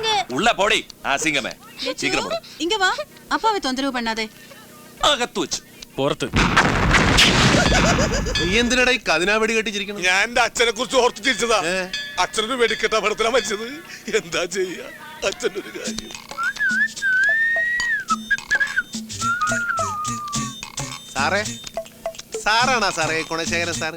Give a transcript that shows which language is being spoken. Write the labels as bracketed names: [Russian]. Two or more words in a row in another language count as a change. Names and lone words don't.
[Tamil] உள்ள போடி அசிங்கமே. சீக்கிரம் போடு. இங்க வா. அப்பாவை தொந்தரவு பண்ணாதே. [Malayalam] അകത്ത് വെച്ച്. പുറത്ത്. നീ എന്തിനടാ ഈ കതിനാ വെടി കെട്ടിച്ചിരിക്കണം? ഞാൻ എന്റെ അച്ഛനെ കുറിച്ച് ഓർത്ത് ചിരിച്ചതാ. അച്ഛനൊരു വെടിക്കെട്ട അപകടത്തിലാ മരിച്ചത്. എന്താ ചെയ്യാ അച്ഛൻ്റെ ഒരു കാര്യം. സാറേ, സാറാണാ സാറേ ഗുണശേഖരൻ സാറ്?